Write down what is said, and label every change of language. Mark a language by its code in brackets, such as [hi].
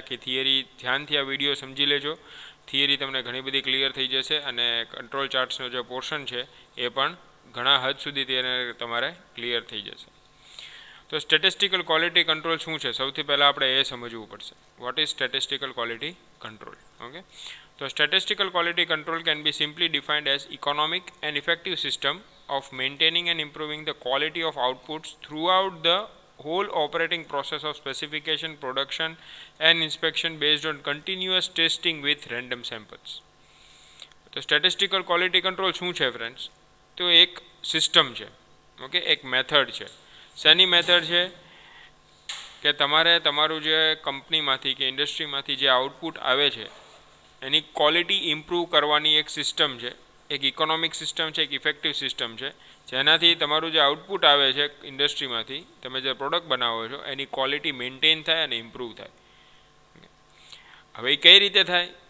[gu] આખી થિયરી ધ્યાનથી આ વિડીયો સમજી લેજો, થિયરી તમને ઘણી બધી ક્લિયર થઈ જશે અને કંટ્રોલ ચાર્ટ્સનો જે પોર્શન છે એ પણ ઘણા હદ સુધી તેને તમારે ક્લિયર થઈ જશે. તો સ્ટેટિસ્ટિકલ ક્વોલિટી કંટ્રોલ શું છે સૌથી પહેલાં આપણે એ સમજવું પડશે. [en] What is statistical quality control? Okay, તો statistical quality control can be simply defined as economic and effective system of maintaining and improving the quality of outputs throughout the whole operating process of specification, production and inspection based on continuous testing with random samples. [gu] તો statistical quality control શું છે friends? તો એક system છે, okay, એક method છે. શેની method છે? કે તમારે તમારું જે કંપનીમાંથી કે ઇન્ડસ્ટ્રીમાંથી જે આઉટપુટ આવે છે એની ક્વોલિટી ઇમ્પ્રૂવ કરવાની એક સિસ્ટમ છે, એક ઇકોનોમિક સિસ્ટમ છે, એક ઇફેક્ટિવ સિસ્ટમ છે, જેનાથી તમારું જે આઉટપુટ આવે છે ઇન્ડસ્ટ્રીમાંથી, તમે જે પ્રોડક્ટ બનાવો છો એની ક્વોલિટી મેન્ટેન થાય અને ઇમ્પ્રૂવ થાય. હવે એ કઈ રીતે થાય?